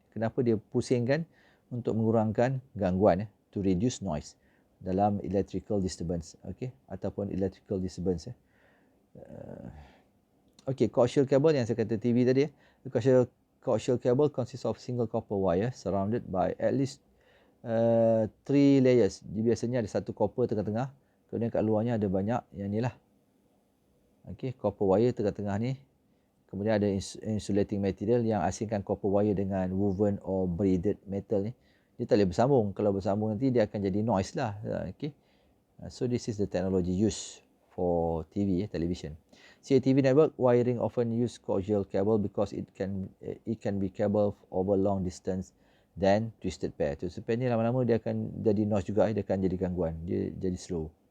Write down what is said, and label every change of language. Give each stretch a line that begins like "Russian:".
Malay: Kenapa dia pusingkan? Untuk mengurangkan gangguan,
English: to reduce noise
Malay: dalam electrical disturbance, okay, ataupun electrical disturbance. Okay, coaxial cable yang saya kata TV tadi.
English: Coaxial cable consists of single copper wire surrounded by at least 3 layers.
Malay: Biasanya ada satu copper tengah-tengah, kemudian kat luarnya ada banyak yang ni lah. Okay, copper wire tengah-tengah ni. Kemudian ada insulating material yang asingkan copper wire dengan woven or braided metal ni. Dia tak boleh bersambung. Kalau bersambung nanti dia akan jadi noise lah. Okay.
English: So this is the technology used for TV, television. CATV network wiring often use coaxial cable because it can be cabled over long distance than twisted pair.
Malay: Twisted pair ni lama-lama dia akan jadi noise juga, dia akan jadi gangguan, dia jadi slow.